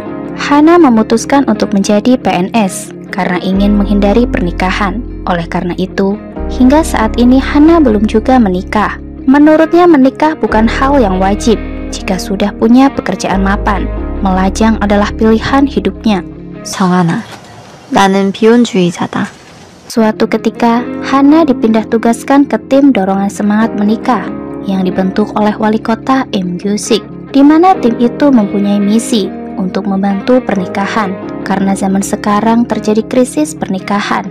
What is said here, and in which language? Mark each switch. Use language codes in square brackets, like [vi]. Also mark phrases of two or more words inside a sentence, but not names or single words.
[id] Hana memutuskan untuk menjadi PNS karena ingin menghindari pernikahan. Oleh karena itu, hingga saat ini Hana belum juga menikah. Menurutnya menikah bukan hal yang wajib jika sudah punya pekerjaan mapan. Melajang adalah pilihan hidupnya. [ko] 정하나, 나는 비혼주의자다. [id] Suatu ketika, Hana dipindah tugaskan ke tim dorongan semangat menikah yang dibentuk oleh wali kota Im Gyu-sik, di mana tim itu mempunyai misi untuk membantu pernikahan karena zaman sekarang terjadi krisis pernikahan.